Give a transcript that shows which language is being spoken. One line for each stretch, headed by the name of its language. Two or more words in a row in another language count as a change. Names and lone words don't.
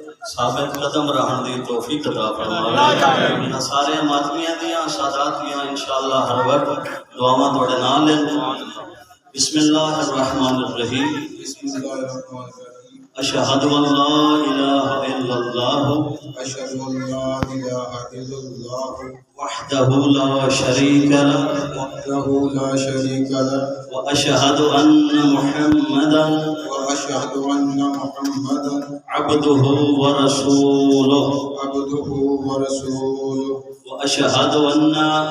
Punjabi: ثابت قدم رہن دی توفیق عطا فرماوے. سارے ماتمیاں دیاں سادات دیاں ان شاء اللہ ہر وقت دعاواں توڑے نال لین.
Arabic: بسم الله الرحمن الرحيم. أشهد أن لا إله إلا الله وحده لا شريك له وأشهد أن محمدا عبده ورسوله وأشهد أن